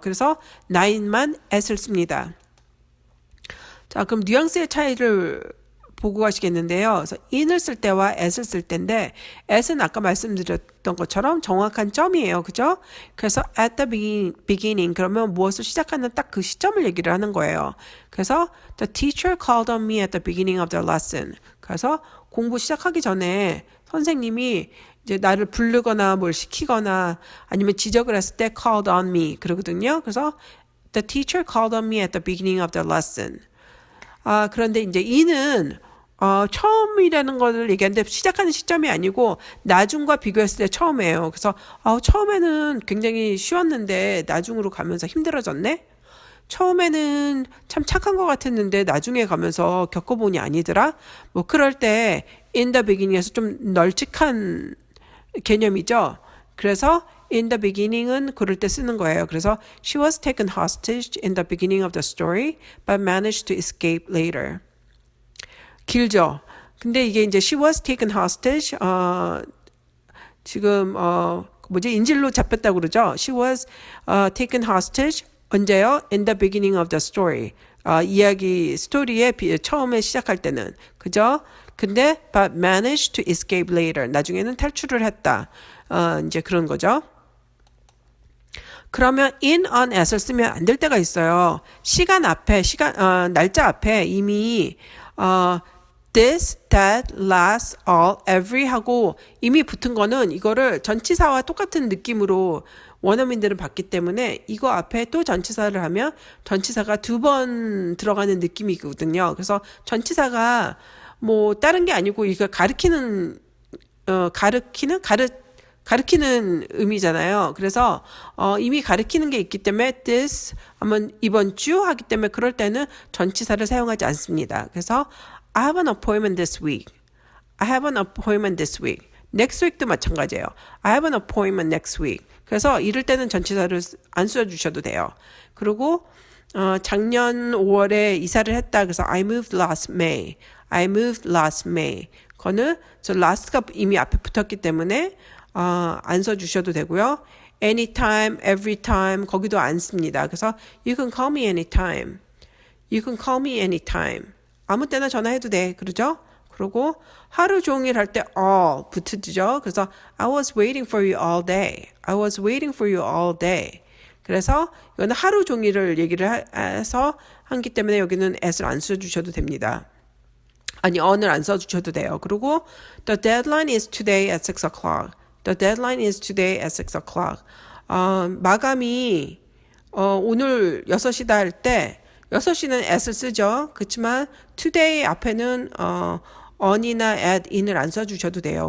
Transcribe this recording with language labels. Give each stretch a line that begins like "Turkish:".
Korean: 그래서 night만 at을 씁니다. 자, 그럼 뉘앙스의 차이를 보고 가시겠는데요. 그래서 in을 쓸 때와 at을 쓸 때인데 at은 아까 말씀드렸던 것처럼 정확한 점이에요. 그죠? 그래서
English: at the beginning
Korean: 그러면 무엇을 시작하는 딱 그 시점을 얘기를 하는 거예요. 그래서
English: the teacher called on me at the beginning of the lesson.
Korean: 그래서 공부 시작하기 전에 선생님이 이제 나를 부르거나 뭘 시키거나 아니면 지적을 했을 때
English: called on me
Korean: 그러거든요. 그래서
English: the teacher called on me at the beginning of the lesson.
Korean: 그런데 이제 in은 처음이라는 것을 얘기하는데 시작하는 시점이 아니고 나중과 비교했을 때 처음이에요. 그래서 처음에는 굉장히 쉬웠는데 나중으로 가면서 힘들어졌네? 처음에는 참 착한 것 같았는데 나중에 가면서 겪어보니 아니더라? 뭐 그럴 때
English: in the beginning
Korean: 에서 좀 널찍한 개념이죠. 그래서
English: in the beginning
Korean: 은 그럴 때 쓰는 거예요. 그래서
English: she was taken hostage in the beginning of the story but managed to escape later.
Korean: 길죠. 근데 이게 이제
English: she was taken hostage
Korean: 지금 인질로 잡혔다고 그러죠.
English: She was taken hostage
Korean: 언제요?
English: In the beginning of the story.
Korean: 이야기 스토리의 처음에 시작할 때는 그죠? 근데
English: but managed to escape later.
Korean: 나중에는 탈출을 했다. 이제 그런 거죠. 그러면 in, on, as를 쓰면 안 될 때가 있어요. 시간 앞에, 날짜 앞에 이미 this, that, last, all, every 하고 이미 붙은 거는 이거를 전치사와 똑같은 느낌으로 원어민들은 봤기 때문에 이거 앞에 또 전치사를 하면 전치사가 2번 들어가는 느낌이거든요. 그래서 전치사가 뭐 다른 게 아니고 이거 가리키는 의미잖아요. 그래서 이미 가리키는 게 있기 때문에 this 하면 이번 주 하기 때문에 그럴 때는 전치사를 사용하지 않습니다. 그래서
English: I have an appointment this week. I have an appointment this week.
Korean: Next week도 마찬가지예요.
English: I have an appointment next week.
Korean: 그래서 이럴 때는 전치사를 안 써주셔도 돼요. 그리고 작년 5월에 이사를 했다. 그래서
English: I moved last May. I moved last May.
Korean: 그거는 저 last가 이미 앞에 붙었기 때문에 안 써주셔도 되고요. Anytime, every time 거기도 안 씁니다. 그래서
English: you can call me anytime. You can call me anytime.
Korean: 아무 때나 전화해도 돼. 그러죠? 그리고 하루 종일 할 때 all 붙이죠. 그래서
English: I was waiting for you all day. I was waiting for you all day.
Korean: 그래서 이거는 하루 종일을 얘기를 해서 하기 때문에 여기는 as를 안 써주셔도 됩니다. 아니, on을 안 써주셔도 돼요. 그리고
English: the deadline is today at 6 o'clock. The deadline is today at 6 o'clock.
Korean: 마감이 오늘 6시다 할 때 6시는 at을 쓰죠. 그렇지만 today 앞에는 on이나 at, in을 안 써주셔도 돼요.